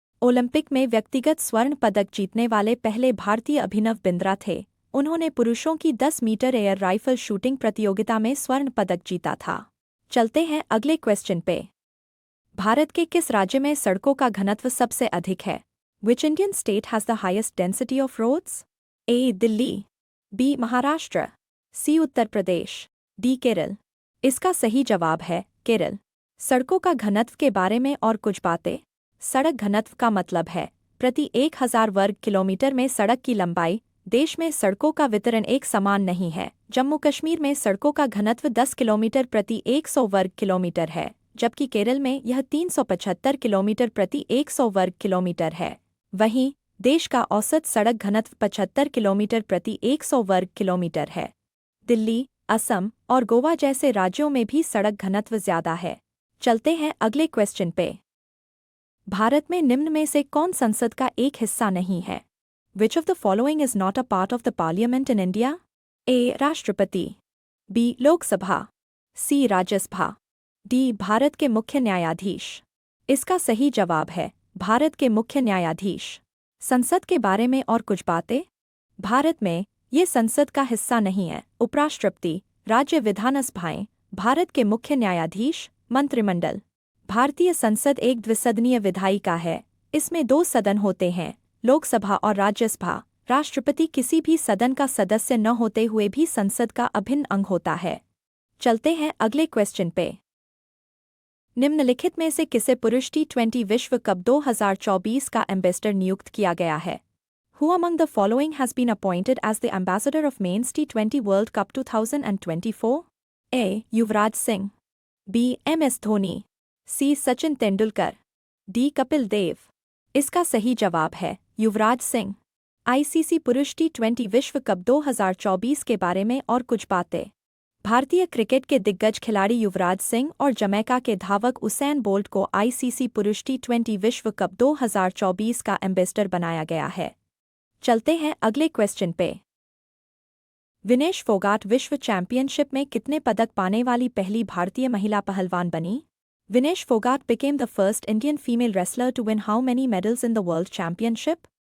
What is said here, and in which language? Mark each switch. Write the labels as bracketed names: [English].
[Hindi] Olympic में व्यक्तिगत स्वर्ण पदक जीतने वाले पहले भारतीय अभिनव बिंद्रा थे। उन्होंने पुरुषों की 10 मीटर एयर राइफल शूटिंग प्रतियोगिता में स्वर्ण पदक जीता था। चलते हैं अगले क्वेश्चन पे। भारत के किस राज्य में सड़कों का घनत्व सबसे अधिक है? [English] Which Indian state has the highest density of roads? [Hindi] A. Delhi, B. Maharashtra, C. Uttar Pradesh, D. Kerala. इसका सही जवाब है केरल। सड़कों का घनत्व के बारे में और कुछ बातें। सड़क घनत्व का मतलब है प्रति 1000 वर्ग किलोमीटर में सड़क की लंबाई। देश में सड़कों का वितरण एक समान नहीं है। जम्मू कश्मीर में सड़कों का घनत्व 10 किलोमीटर प्रति 100 वर्ग किलोमीटर है, जबकि केरल में यह 375 किलोमीटर प्रति 100 वर्ग किलोमीटर है। वहीं देश का औसत सड़क घनत्व 75 किलोमीटर प्रति 100 वर्ग किलोमीटर है। दिल्ली, असम और गोवा जैसे राज्यों में भी सड़क घनत्व ज्यादा है। चलते हैं अगले क्वेश्चन पे। भारत में निम्न में से कौन संसद का एक हिस्सा नहीं है? [English] Which of the following is not a part of the parliament in India? [Hindi] A. राष्ट्रपति, B. Lok Sabha, C. Rajya Sabha, D. Bharat के मुख्य न्यायाधीश। इसका सही जवाब है भारत के मुख्य न्यायाधीश। संसद के बारे में और कुछ बातें। भारत में ये संसद का हिस्सा नहीं है। उपराष्ट्रपति, राज्य विधानसभाएं, भारत के मुख्य न्यायाधीश, मंत्रिमंडल। भारतीय संसद एक द्विसदनीय विधायिका है। इसमें 2 सदन होते हैं, लोकसभा और राज्यसभा। राष्ट्रपति किसी भी सदन का सदस्य न होते हुए भी संसद का अभिन्न अंग होता है। चलते हैं अगले क्वेश्चन पे। निम्नलिखित में से किसे पुरुष T20 विश्व कप 2024 का एम्बेसडर नियुक्त किया गया है? [English] Who among the following has been appointed as the ambassador of Men's T20 World Cup 2024? [Hindi] A. Yuvraj Singh, B. MS Dhoni, C. Sachin Tendulkar, D. Kapil Dev. इसका सही जवाब है युवराज सिंह। आईसीसी पुरुष T20 विश्व कप 2024 के बारे में और कुछ बातें। भारतीय क्रिकेट के दिग्गज खिलाड़ी युवराज सिंह और जमैका के धावक उसैन बोल्ट को आईसीसी पुरुष T20 विश्व कप 2024 का एम्बेसडर बनाया गया है। चलते हैं अगले क्वेश्चन पे। विनेश फोगाट विश्व चैंपियनशिप में कितने पदक पाने वाली पहली भारतीय महिला पहलवान बनी? [English] Vinesh Fogart became the first Indian female wrestler to win how many medals in the World Championship?